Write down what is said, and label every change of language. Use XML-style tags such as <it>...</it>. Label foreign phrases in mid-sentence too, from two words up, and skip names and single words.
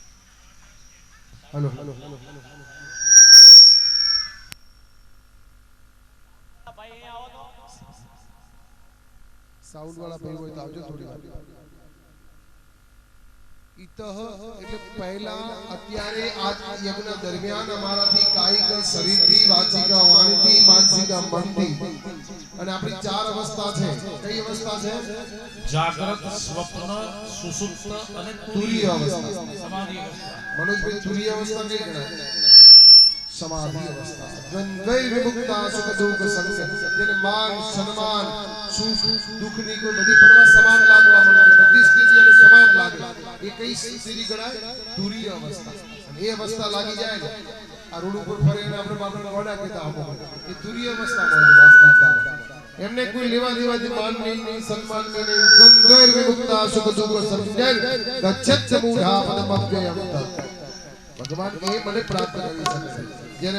<gu>હેલો હેલો સાઉન્ડ વાળા ભાઈ હોય તો આવજો થોડી વાર ઇતઃ એટલે પહેલા અત્યારે આ યજ્ઞ દરમિયાન અમારાથી કાયિક શરીરથી વાચિક વાણીથી માનસિક મનથી અને આપણી ચાર અવસ્થા છે કઈ અવસ્થા છે જાગ્રત સ્વપ્ન સુષુપ્ત અને તુરીય અવસ્થા સમાધિ અવસ્થા મનોજભાઈ તુરીય અવસ્થા કઈ ગણાય સમાધિ અવસ્થા</gu> <sa>द्वंद्वैर विमुक्ता सुख दुख संग</sa> <gu>જેને માન સન્માન સુખ દુખ ની કોઈ બધી પરવા સમાન લાગવા માંડે બધી સ્થિતિ એને સમાન લાગે એ કઈ સ્થિતિ ગણાય તુરીય અવસ્થા અને એ અવસ્થા લાગી જાય ને આ રોડ ઉપર ફરે અને આપણે બાપડા વડા કહેતા આવો એ તુરીય અવસ્થા હોય વાસ્તવિકતા એમને કોઈ લેવા દેવાથી માન નહીં સન્માન નહીં</gu> <sa>द्वंद्वैर विमुक्ता सुख दुख संग गच्छत मूढा पदमभ्ययम</sa> <gu>ભગવાન એ મને પ્રાપ્ત કરી શકે જેને</gu>